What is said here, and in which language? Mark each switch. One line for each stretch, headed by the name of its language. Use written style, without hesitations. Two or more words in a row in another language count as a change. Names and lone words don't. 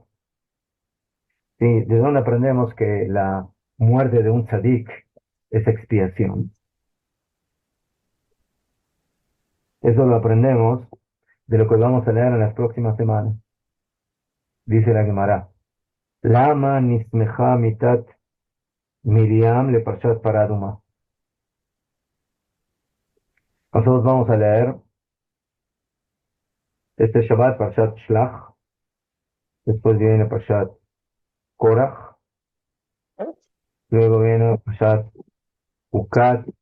Spanish: ¿Sí? ¿De dónde aprendemos que la muerte de un tzadik es expiación? Eso lo aprendemos de lo que vamos a leer en las próximas semanas. Dice la
Hebrew: Gemara, למה נסמכה מיתת מרים לפרשת פרה אדומה.
Spanish: Nosotros vamos a leer este Shabbat
Hebrew: פרשת שלח,
Spanish: después viene
Hebrew: פרשת קורח,
Spanish: luego viene
Hebrew: פרשת חוקת,